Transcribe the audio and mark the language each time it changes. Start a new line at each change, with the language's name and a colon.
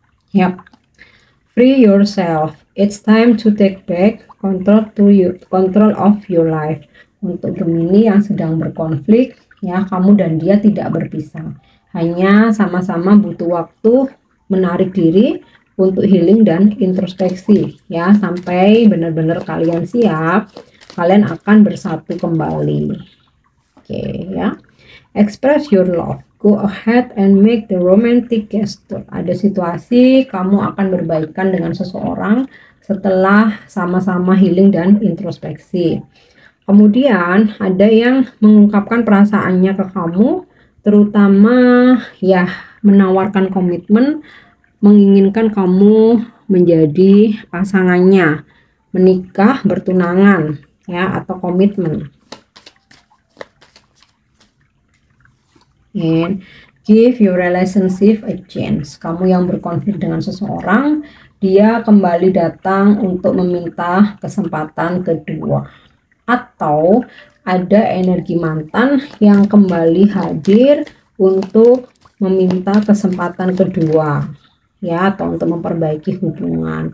English: Yap, free yourself. It's time to take back control of your life.
Indonesian: Untuk Gemini yang sedang berkonflik, ya, kamu dan dia tidak berpisah. Hanya sama-sama butuh waktu menarik diri untuk healing dan introspeksi, ya, sampai benar-benar kalian siap, kalian akan bersatu kembali. Oke, ya.
English: Express your love. Go ahead and make the romantic gesture.
Indonesian: Ada situasi kamu akan berbaikan dengan seseorang setelah sama-sama healing dan introspeksi. Kemudian ada yang mengungkapkan perasaannya ke kamu, terutama ya menawarkan komitmen, menginginkan kamu menjadi pasangannya, menikah, bertunangan, ya, atau komitmen.
English: And give your relationship a chance.
Indonesian: Kamu yang berkonflik dengan seseorang, dia kembali datang untuk meminta kesempatan kedua. Atau ada energi mantan yang kembali hadir untuk meminta kesempatan kedua, ya, atau untuk memperbaiki hubungan.